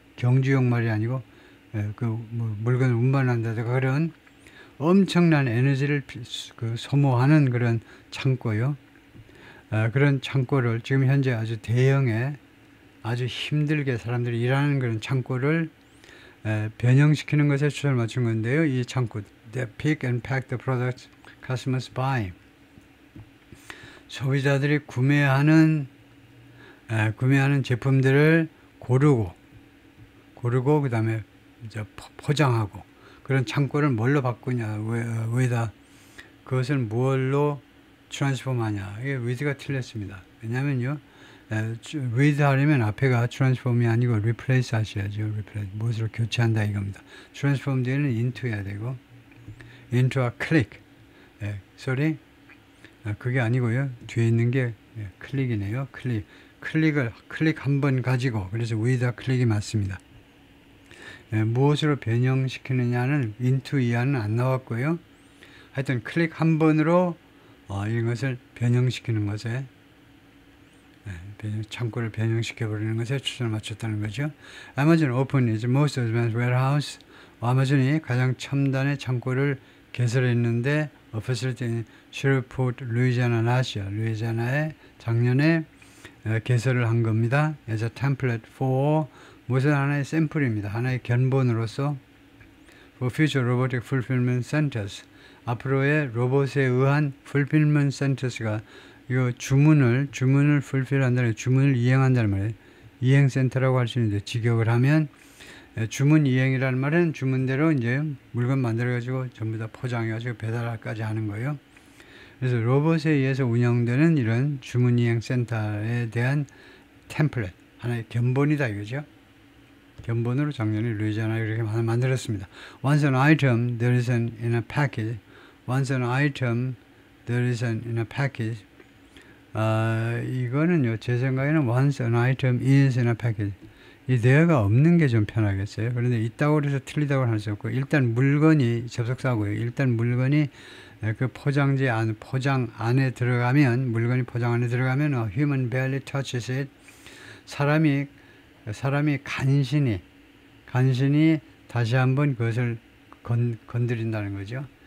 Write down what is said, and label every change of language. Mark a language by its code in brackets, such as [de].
[ko] 경주용 말이 아니고 물건을 운반한다든가 그런 엄청난 에너지를 소모하는 그런 창고요. 그런 창고를 지금 현재 아주 대형의 아주 힘들게 사람들이 일하는 그런 창고를 변형시키는 것에 초점을 맞춘 건데요. 이 창고, [en] they pick and pack the products customers buy. [ko] 소비자들이 구매하는 제품들을 고르고 그 다음에 이제 포장하고 그런 창고를 뭘로 바꾸냐, 왜다 그것을 뭘로 트랜스폼하냐. 이게 with가 틀렸습니다. 왜냐면요, with 하려면 앞에가 transform이 아니고 replace 하셔야죠. replace 무엇으로 교체한다 이겁니다. transform 뒤에는 into 해야 되고 into와 click. sorry, 그게 아니고요. 뒤에 있는 게 클릭이네요. 클릭 한 번 가지고 그래서 with와 클릭이 맞습니다. 무엇으로 변형시키느냐는 into 이하는 안 나왔고요. 하여튼 클릭 한 번으로 이것을 변형시키는 것에 창고를 변형시켜 버리는 것에 초점을 맞췄다는 거죠. [en] Amazon opened its most advanced warehouse. [ko] 아마존이 가장 첨단의 창고를 개설했는데 [en] facility in Shreveport, [ko] 루이지애나에 작년에 개설을 한 겁니다. [en] As a template for [ko] 무슨 하나의 샘플입니다. 하나의 견본으로서 [en] for future robotic fulfillment centers. [ko] 앞으로의 로봇에 의한 fulfillment centers가 이 주문을 fulfill한다는 주문을 이행한다는 말이에요. 이행센터라고 할 수 있는데 직역을 하면 주문 이행이라는 말은 주문대로 이제 물건 만들어가지고 전부 다 포장해가지고 배달까지 하는 거예요. 그래서 로봇에 의해서 운영되는 이런 주문 이행 센터에 대한 템플릿 하나의 견본이다 이거죠. 견본으로 작년에 루이지애나에 이렇게 만들었습니다. [en] Once an item there is in a package. Once an item there is in a package. [ko] 이거는요, 제 생각에는 [en] once an item is in a package. [ko] 이 there가 없는 게 좀 편하겠어요. 그런데 있다고 해서 틀리다고 할 수 없고, 일단 물건이 접속사고요. 일단 물건이 그 포장 안에 들어가면, 물건이 포장 안에 들어가면 [en] human barely touches it. [ko] 사람이 간신히 다시 한번 그것을 건드린다는 거죠.